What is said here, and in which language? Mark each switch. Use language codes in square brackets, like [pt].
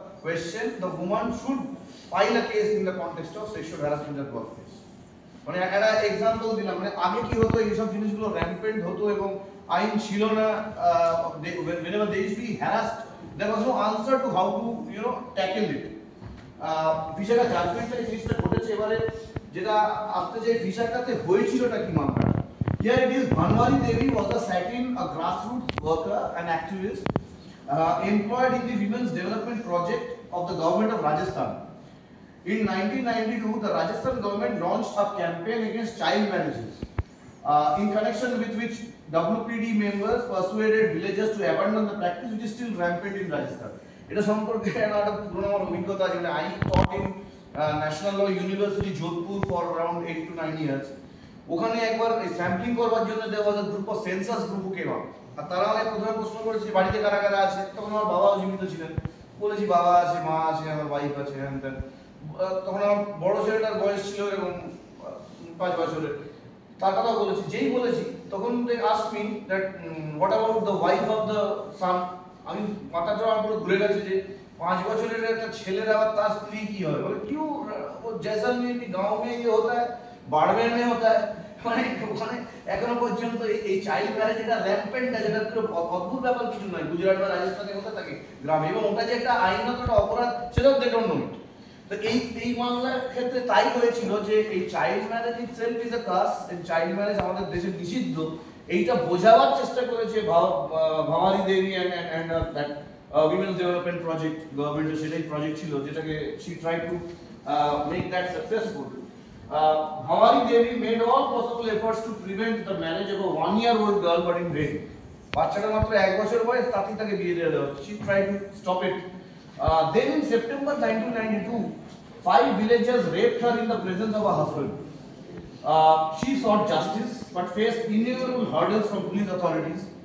[en] question, the woman should file a case in the context of sexual harassment at workplace. [bn] মানে একটা example দিলাম, মানে আগে কি হতো, এইসব জিনিসগুলো র্যাম্পেন্ট হতো এবং আইন ছিল না। [en] whenever they used to be harassed, there was no answer to how to tackle it. [bn] ভিসাকা জাজমেন্টে এই জিনিসটা ঘটেছে এবারে, যেটা আজকে যে ভিসাকাতে হয়েছিলটা কি মামলা। [en] Here it is, Bhanwari Devi was a satin, a grassroots worker, an activist employed in the Women's Development Project of the government of Rajasthan. In 1992, the Rajasthan government launched a campaign against child marriages, in connection with which WPD members persuaded villagers to abandon the practice, which is still rampant in Rajasthan. [bn] এটা সম্পর্কে একটা পুরনো আমার অভিজ্ঞতা আছে। [en] মানে I taught in National Law University, Jodhpur for around 8 to 9 years. [bn] ওখানে একবার স্যাম্পলিং করবার জন্য দেওয়া [en] was a group of census group who came up. [bn] আর তারা আমাকে প্রথমে প্রশ্ন করেছে বাড়িতে কারা কারা আছে। তখন আমার বাবাও জীবিত ছিলেন। বলেছি বাবা আছে, মা আছে, আমার ওয়াইফ আছে, হ্যান ত্যান। তখন আমার বড় ছেলেটার বয়স ছিল এরকম 5 বছরের। তার কথা বলেছি, যেই বলেছি তখন [en] they asked me that what about the wife of the son. [bn] আমি মাথাটা আমার পুরো ঘুরে গেছে যে 5 বছরের একটা ছেলের আবার তার স্ত্রী কি হয়। [hi] বলে क्यों, वो जैसलमेर के गांव में ये होता है, बाड़मेर में होता है। [bn] মানে ওখানে এখনো পর্যন্ত এই চাইল্ড ম্যারেজ এটা র্যাম্পেন্ট আছে, এটা পুরো অদ্ভুত ব্যাপার কিছু নয়। গুজরাট বা রাজস্থানে হতে থাকে গ্রামে, এবং ওটা যে একটা আইনত একটা অপরাধ সেটাও [en] They don't know it. [bn] তো এই মামলার ক্ষেত্রে তাই হয়েছিল যে এই child marriage [en] itself is a কাজ, [bn] এই চাইল্ড ম্যারেজ আমাদের দেশে নিষিদ্ধ, এইটা বোঝাবার চেষ্টা করেছে ভাওয়ারি দেবী [en] and that women's development project, [bn] গভর্নমেন্টের সেটাই প্রজেক্ট ছিল যেটাকে [en] She try to make that successful. Bhavari Devi made all possible efforts to prevent the marriage of a 1-year-old girl, but in vain. [bn] বাচ্চাটা মাত্র 1 বছর বয়স, তাতেই তাকে বিয়ে দিয়ে দেওয়া। [en] She tried to stop it. Then in September 1992, 5 villagers raped her in the presence of her husband. She sought justice but faced innumerable hurdles from police authorities.